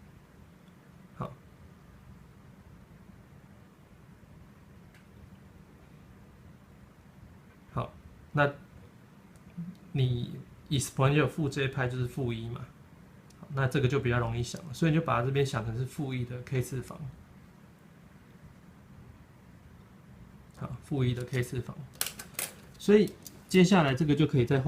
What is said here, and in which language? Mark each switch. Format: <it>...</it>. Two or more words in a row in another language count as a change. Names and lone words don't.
<zh>好，那你 exponential 負 j 派就是負1嘛，那這個就比較容易想了，所以你就把它這邊想成是負1的 k 次方，好，負1的 k 次方，所以接下來這個就可以再</zh>